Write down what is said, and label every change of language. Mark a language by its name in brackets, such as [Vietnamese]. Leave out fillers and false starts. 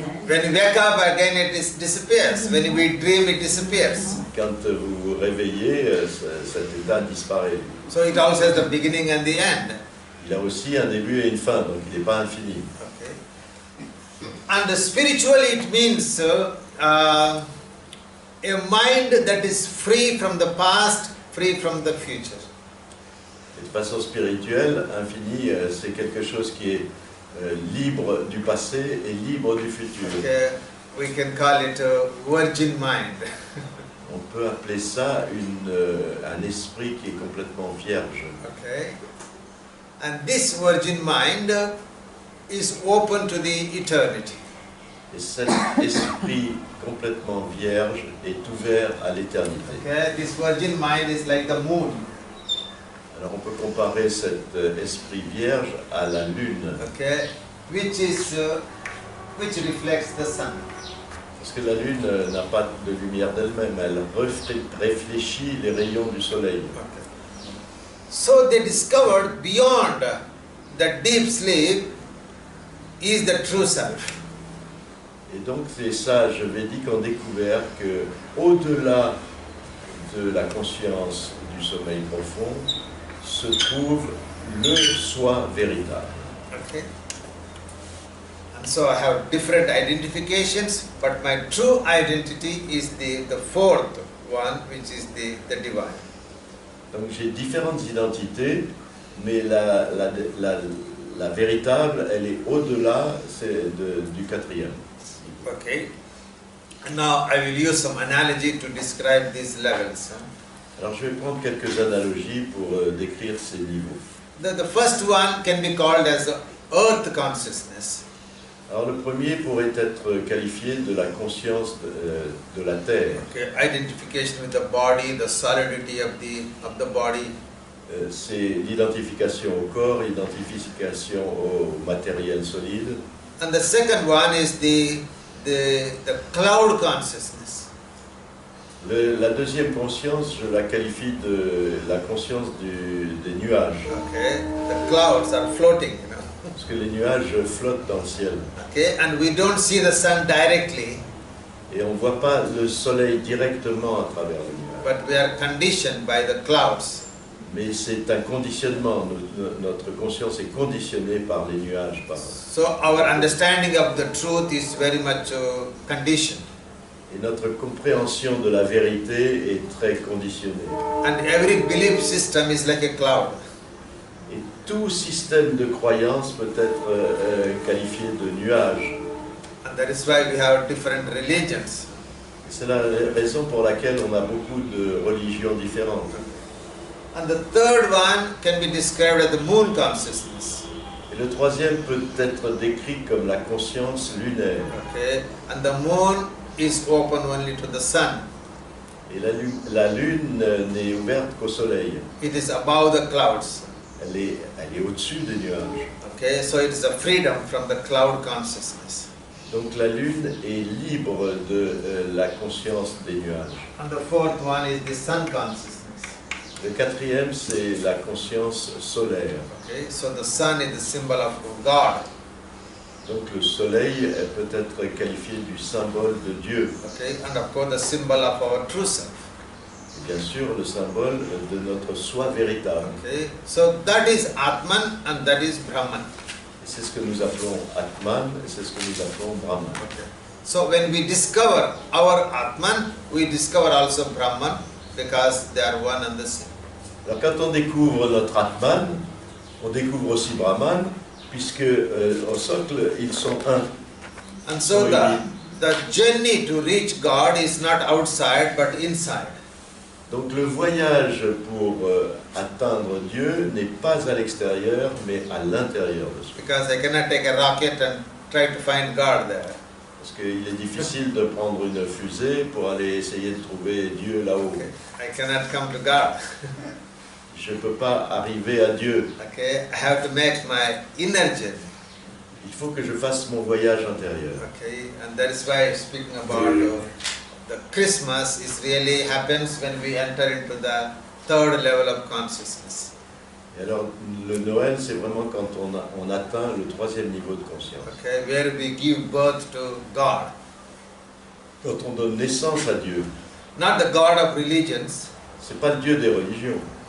[English] When you wake up again it disappears. When we dream it disappears. [French] quand vous vous réveillez, cet état disparaît. [English] So it also has the beginning and the end. [French] Il a aussi un début et une fin, donc il n'est pas infini. [English] Okay. And spiritually it means a mind that is free from the past, free from the future. [French] Et de façon spirituelle, infini, c'est quelque chose qui est libre du passé et libre du futur. [English] Okay. We can call it a virgin mind. [French] On peut appeler ça un esprit qui est complètement vierge. [English] Okay. And this virgin mind is open to the eternity. [French] Et cet esprit complètement vierge est ouvert à l'éternité. [English] Okay. This virgin mind is like the moon. [French] Alors on peut comparer cet esprit vierge à la lune. [English] Okay. Which reflects the sun. [French] Parce que la lune n'a pas de lumière d'elle-même, elle réfléchit les rayons du soleil. [English] Okay. So they discovered beyond the deep sleep is the true self. [French] Et donc les sages védiques ont découvert que au-delà de la conscience du sommeil profond se trouve le soi véritable. [English] Okay. And so I have different identifications, but my true identity is the fourth one, which is the divine. [French] Donc j'ai différentes identités, mais la véritable, elle est au-delà du quatrième. [English] Okay. And now I will use some analogy to describe these levels. [French] Alors je vais prendre quelques analogies pour décrire ces niveaux. [English] The first one can be called as earth consciousness. [French] Alors le premier pourrait être qualifié de la conscience de la terre. [English] Okay. Identification with the body, the solidity of the body. [French] C'est l'identification au corps, l'identification au matériel solide. [English] And the second one is the cloud consciousness. [French] La deuxième conscience, je la qualifie de la conscience des nuages. [English] Okay. The clouds are floating, you know. [French] Parce que les nuages flottent dans le ciel. [English] Okay. And we don't see the sun directly. [French] Et on ne voit pas le soleil directement à travers les nuages. [English] But we are conditioned by the clouds. [French] mais c'est un conditionnement. Notre conscience est conditionnée par les nuages. [English] So our understanding of the truth is very much conditioned. [French] Et notre compréhension de la vérité est très conditionnée. [English] And every belief system is like a cloud. [French] Et tout système de croyance peut être qualifié de nuage. [English] And that is why we have different religions. [French] C'est la raison pour laquelle on a beaucoup de religions différentes. [English] And the third one can be described as the moon consciousness. [French] Et le troisième peut être décrit comme la conscience lunaire. [English] Okay, and the moon is open only to the sun. [French] Et la lune n'est ouverte qu'au soleil. [English] It is above the clouds. [French] Elle est au-dessus des nuages. [English] Okay, so it is a freedom from the cloud consciousness. [French] Donc la lune est libre de la conscience des nuages. [English] And the fourth one is the sun consciousness. [French] Le quatrième, c'est la conscience solaire. [English] Okay, so the sun is the symbol of God. [French] Donc le soleil peut être qualifié du symbole de Dieu. [English] Okay, and of course the symbol of our true self. [French] Et bien sûr, le symbole de notre soi véritable. [English] Okay, so that is Atman and that is Brahman. [French] C'est ce que nous appelons Atman et c'est ce que nous appelons Brahman. [English] Okay. So when we discover our Atman, we discover also Brahman because they are one and the same. [French] Alors quand on découvre notre Atman, on découvre aussi Brahman, puisque au socle, ils sont un. [English] And so the journey to reach God is not outside but inside. [French] Donc le voyage pour atteindre Dieu n'est pas à l'extérieur, mais à l'intérieur de soi. [English] Because I cannot take a rocket and try to find God there. [French] Parce qu'il est difficile de prendre une fusée pour aller essayer de trouver Dieu là-haut. [English] Okay. I cannot come to God. [French] Je ne peux pas arriver à Dieu. [English] Okay, I have to make my inner journey. [French] Il faut que je fasse mon voyage intérieur. [English] Okay, and that is why speaking about the Christmas is really happens when we enter into the third level of consciousness. [French] Et alors, le Noël, c'est vraiment quand on atteint le troisième niveau de conscience. [English] Okay, where we give birth to God. [French] Quand on donne naissance à Dieu. [English] Not the God of religions. [French] C'est pas le Dieu des religions.